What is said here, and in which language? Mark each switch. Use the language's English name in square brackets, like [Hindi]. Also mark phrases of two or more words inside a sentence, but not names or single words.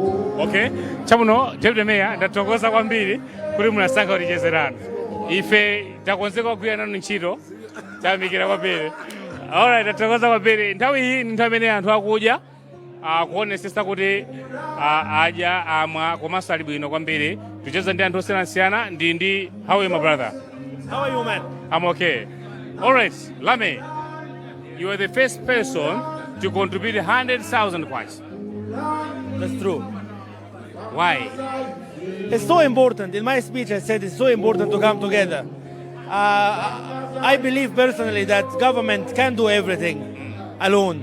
[Nyanja] Okay, chabuno [English] Deputy Mayor [Nyanja] ndatokoza kwambiri kuti munasankha kutichezerano. Ife takonzeka kugwira nanu ntchito tayamikira kwambiri. Alright, ndatokoza kwambiri. Nthawi iyi ndi nthawi imene anthu akudya kuonesesa kuti adya amwa komanso ali bwino kwambiri. Ticheza ndi anthu osiyanasiyana ndi [English] how are you my brother? How are you, man? I'm okay. Alright, Lame, you are the first person to contribute 100,000 kwacha. That's true. Why? It's so important. In my speech, I said it's so important to come together. I believe personally that government can't do everything alone.